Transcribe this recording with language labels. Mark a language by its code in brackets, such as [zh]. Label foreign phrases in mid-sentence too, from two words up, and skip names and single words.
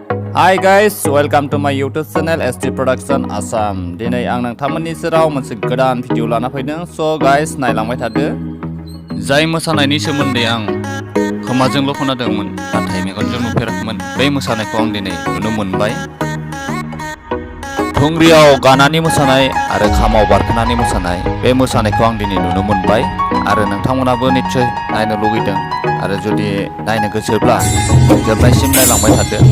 [en] Hi guys, welcome to my YouTube channel ST Production Assam. [brx] Dinay ang nangtamani siraw मोनसे गोदान भिडिअ लाना फैदों. [en] So guys, [brx] नायलांबाय थादो. जाय मोसानायनि सोमोन्दै आं खोमाजोंल' खोनादोंमोन, नाथाय मेगनजों नुफेराखैमोन. बे मोसानायखौ आं दिनै नुनो मोनबाय. थुंग्रियाव गानानि मोसानाय आरो खामाव बारखोनानि मोसानाय, बे मोसानायखौ आं दिनै नुनो मोनबाय आरो नोंथांमोनाबो निश्चय नायनो लुगैदों आरो जुदि नायनो गोसोब्ला जोबनायसिम नायलांबाय थादो.